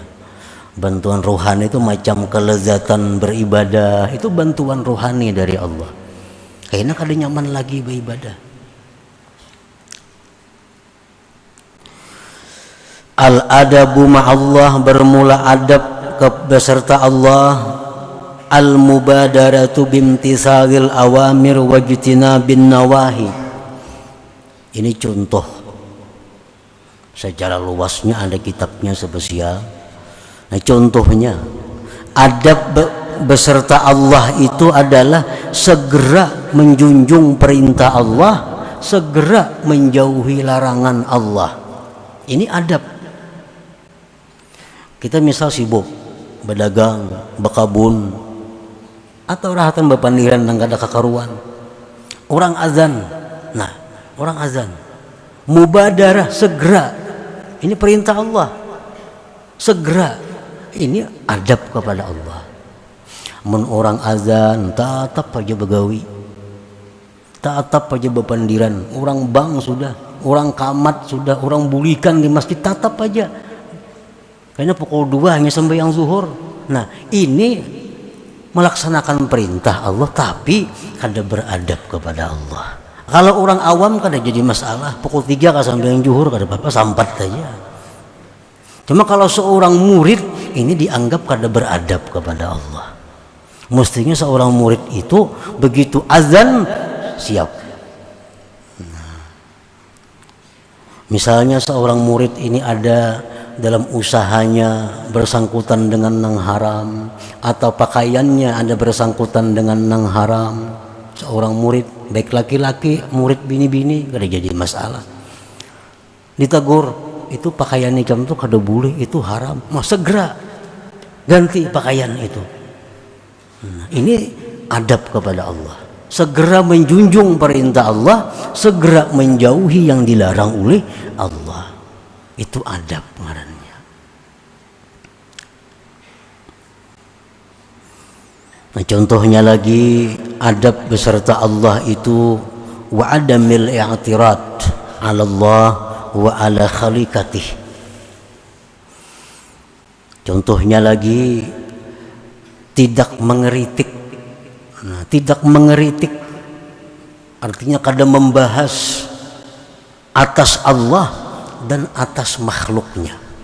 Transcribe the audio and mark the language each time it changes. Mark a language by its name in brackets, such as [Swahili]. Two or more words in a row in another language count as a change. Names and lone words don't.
[Indonesian] Bantuan rohani itu macam kelezatan beribadah, itu bantuan rohani dari Allah. Kayaknya kada nyaman lagi beribadah. [Arabic] الأدب مع الله, [Indonesian] bermula adab beserta Allah. [Arabic] المبادرة بامتثال الأوامر واجتناب النواهي. [Indonesian] Ini contoh secara luasnya, ada kitabnya spesial. Nah contohnya adab beserta Allah itu adalah segera menjunjung perintah Allah, segera menjauhi larangan Allah. Ini adab. [Banjar] Kita misal sibuk berdagang, berkabun, atau rahatan berpandiran dan gak ada kekaruan. [Indonesian] Orang azan, nah orang azan mubadarah, segera. Ini perintah Allah, segera. Ini adab kepada Allah. [Banjar] Mun orang azan tetap aja begawi, tetap aja berpandiran. Orang bang sudah, orang kamat sudah, orang bulikan di masjid tetap aja. [Indonesian] Kayaknya pukul 2 hanya sembahyang zuhur. Nah ini melaksanakan perintah Allah tapi kada beradab kepada Allah. Kalau orang awam kada jadi masalah, pukul 3 kada sembahyang zuhur kada apa-apa, sampat saja. Cuma kalau seorang murid ini dianggap kada beradab kepada Allah. Mestinya seorang murid itu begitu azan siap. Misalnya seorang murid ini ada dalam usahanya bersangkutan dengan yang haram, atau pakaiannya ada bersangkutan dengan yang haram. Seorang murid, baik laki-laki, murid bini-bini, kada jadi masalah. [Banjar] Ditegur, itu pakaian ikam itu kada boleh, itu haram. [Indonesian] Mau segera ganti pakaian itu. Nah, ini adab kepada Allah. Segera menjunjung perintah Allah, segera menjauhi yang dilarang oleh Allah. Itu adab ngarannya. Nah, contohnya lagi adab beserta Allah itu [Arabic] وعدم الاعتراض على الله وعلى خليقته. [Indonesian] Contohnya lagi tidak mengeritik. Nah, tidak mengeritik artinya kada membahas atas Allah dan atas makhluknya.